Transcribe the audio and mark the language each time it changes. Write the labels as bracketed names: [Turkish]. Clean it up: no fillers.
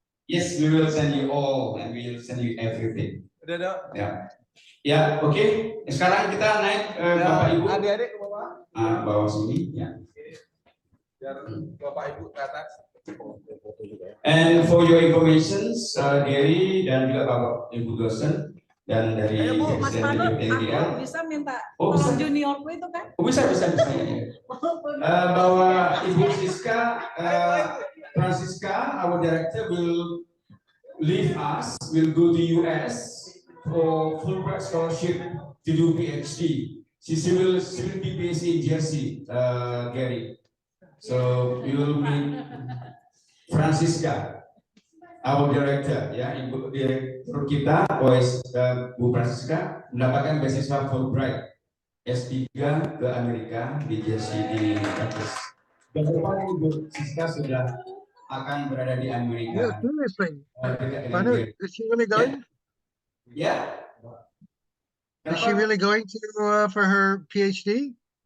[English] Yes, we will send you all and we will send you everything. [Indonesian] Udah dong. Ya, ya, oke. Sekarang kita naik Bapak Ibu. Adik-adik ke bawah. Bawah sini, ya. Biar Bapak Ibu ke atas. [English] And for your information, [Indonesian] Gary dan juga Bapak Ibu dosen dan dari Bu, Mas Panut, NGL. aku bisa minta Oh, bisa. tolong juniorku itu kan? Oh, bisa ya. Bahwa [English] Ibu Siska, Francisca, our director will leave us, will go to US for Fulbright scholarship to do PhD. She will be based in Jersey, Gary. So we will meet [Indonesian] Francisca, [English] our director, [Indonesian] ya, Ibu Direktur kita, Bu Francisca mendapatkan beasiswa Fulbright S3 ke Amerika di Jersey di Texas. Dan depan Ibu Siska sudah akan berada di Amerika. [English] Yeah, seriously. Panut, is she really going? [Indonesian] Ya. [English] Is she really going to for her PhD?